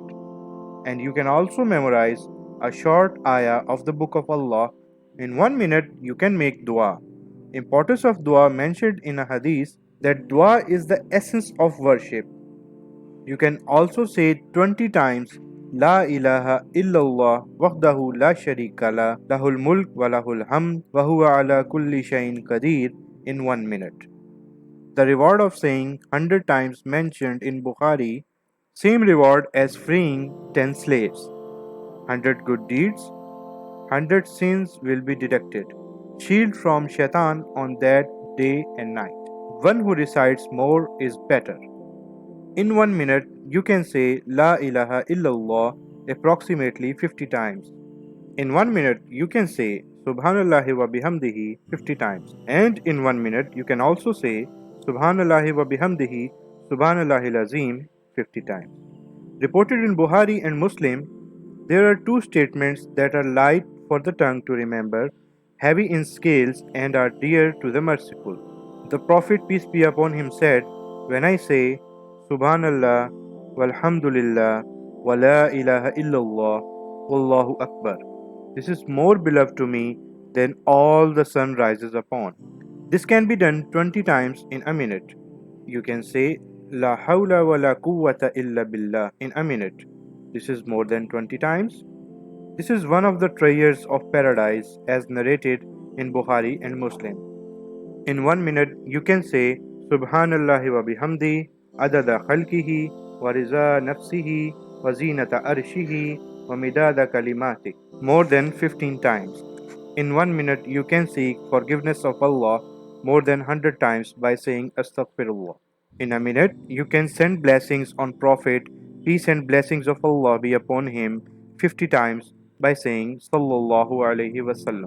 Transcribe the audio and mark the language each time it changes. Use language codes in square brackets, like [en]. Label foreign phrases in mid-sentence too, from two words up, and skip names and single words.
[en] And you can also memorize a short ayah of the Book of Allah. In 1 minute, you can make dua. Importance of dua mentioned in a hadith that dua is the essence of worship. You can also say 20 times [ar] لا إله إلا الله وحده لا شريك له له الملك وله الحمد وهو على كل شيء قدير [en] in 1 minute. The reward of saying 100 times mentioned in Bukhari, same reward as freeing 10 slaves. 100 good deeds, 100 sins will be deducted. Shield from shaitan on that day and night. One who recites more is better. In 1 minute, you can say [ar] لا إله إلا الله [en] approximately 50 times. In 1 minute, you can say [ar] سبحان الله وبحمده [en] 50 times. And in 1 minute, you can also say [ar] سبحان الله وبحمده سبحان الله العظيم [en] 50 times. Reported in Bukhari and Muslim, there are two statements that are light for the tongue to remember, heavy in scales, and are dear to the merciful. The Prophet, peace be upon him, said, When I say [ar] سبحان الله، والحمد لله، ولا إله إلا الله، والله أكبر, [en] this is more beloved to me than all the sun rises upon. This can be done 20 times in a minute. You can say [ar] لا حول ولا قوة إلا بالله [en] in a minute. This is more than 20 times. This is one of the treasures of paradise as narrated in Bukhari and Muslim. In 1 minute, you can say [ar] سبحان الله وبحمده عدد خلقه ورضا نفسه وزنة عرشه ومداد كلماته [en] more than 15 times. In 1 minute, you can seek forgiveness of Allah more than 100 times by saying Astaghfirullah. In a minute, you can send blessings on Prophet, peace and blessings of Allah be upon him 50 times by saying [ar] صلى الله عليه وسلم.